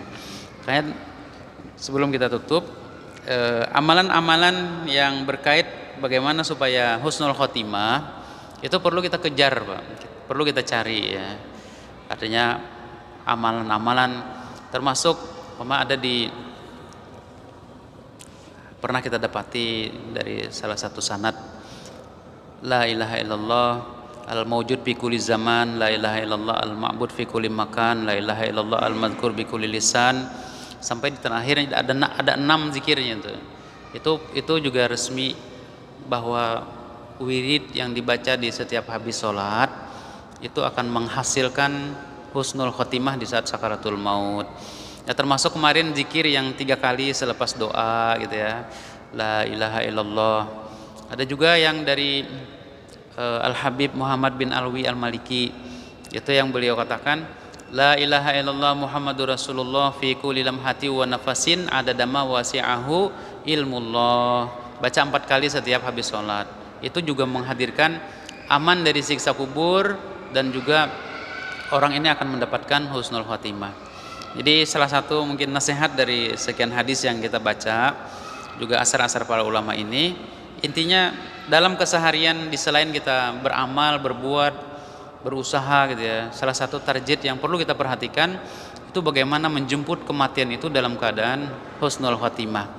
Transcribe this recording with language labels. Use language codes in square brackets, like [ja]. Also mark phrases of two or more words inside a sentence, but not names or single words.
[id] Kayak sebelum kita tutup, amalan-amalan yang berkait bagaimana supaya husnul khotimah itu perlu kita kejar, Pak. Perlu kita cari ya. Artinya amalan-amalan termasuk pernah kita dapati dari salah satu sanad, [ar] لا إله إلا الله الموجود في كل زمان لا إله إلا الله المعبود في كل مكان لا إله إلا الله المذكور بكل لسان, [id] sampai di terakhir ada 6 zikirnya itu juga resmi bahwa wirid yang dibaca di setiap habis sholat itu akan menghasilkan husnul khotimah di saat sakaratul maut. Ya, termasuk kemarin zikir yang 3 kali selepas doa gitu ya, [ar] لا إله إلا الله. [id] Ada juga yang dari Al-Habib Muhammad bin Alwi Al-Maliki, itu yang beliau katakan, [ar] لا إله إلا الله محمد رسول الله في كل لمحة ونفس عدد ما وسعه علم الله. [id] Baca 4 kali setiap habis sholat. Itu juga menghadirkan aman dari siksa kubur, dan juga orang ini akan mendapatkan husnul khotimah. Jadi salah satu mungkin nasihat dari sekian hadis yang kita baca, juga asar-asar para ulama ini, intinya dalam keseharian di selain kita beramal, berbuat, berusaha gitu ya, salah satu target yang perlu kita perhatikan itu bagaimana menjemput kematian itu dalam keadaan husnul khotimah.